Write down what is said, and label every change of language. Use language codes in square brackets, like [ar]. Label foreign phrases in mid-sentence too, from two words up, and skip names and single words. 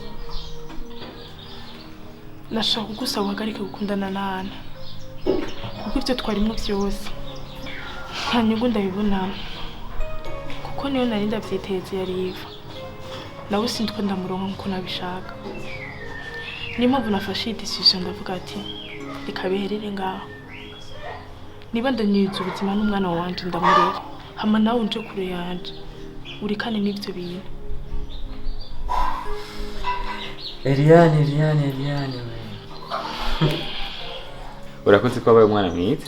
[rn] Nashaka kugusaba uhagarike gukundana na Ana. Kuko ibyo twarimo byose nta nyungu ndabibonamo. Kuko niyo nari ndabyiteze yari iva. Nawe sindiko ndamuronka nkuko nabishaka. Niyo mpamvu nafashe iyi decision ndavuga ati reka biherere ngaho. Niba ndanyuze ubuzima n'umwana wanje ndamurera. Hama nawe unje kure yanje. Urikane n'ibyo bintu. Eliane we. Urakoze ko abaye umwana mwiza.